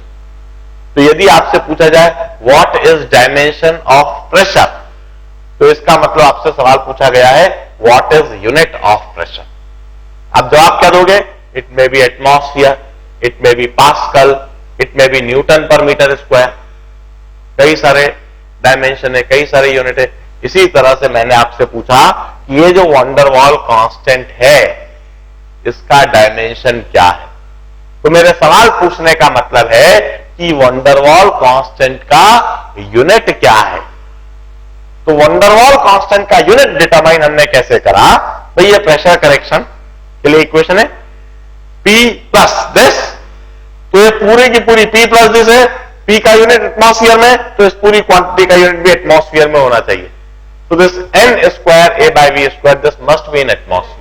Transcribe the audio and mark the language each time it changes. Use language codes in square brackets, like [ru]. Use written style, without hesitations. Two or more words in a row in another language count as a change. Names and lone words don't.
[hi] तो यदि आपसे पूछा जाए [en] what is dimension of pressure, [hi] तो इसका मतलब आपसे सवाल पूछा गया है [en] what is unit of pressure. [hi] आप जवाब क्या दोगे? [en] it may be atmosphere, it may be pascal, it may be newton per meter square. [hi] कई सारे डायमेंशन है, कई सारे यूनिट है. इसी तरह से मैंने आपसे पूछा कि ये जो van der Waal कांस्टेंट है इसका डायमेंशन क्या है. तो मेरे सवाल पूछने का मतलब है कि van der Waal कांस्टेंट का यूनिट क्या है. तो van der Waal कांस्टेंट का यूनिट डिटरमाइन हमने कैसे करा? तो ये प्रेशर करेक्शन के लिए इक्वेशन है [en] P plus this. [hi] तो ये पूरी की पूरी [en] P plus this [hi] है. P का यूनिट एटमॉस्फियर में, तो इस पूरी क्वांटिटी का यूनिट भी एटमॉस्फियर में होना चाहिए. [en] तो this n square a by v square this must be in atmosphere.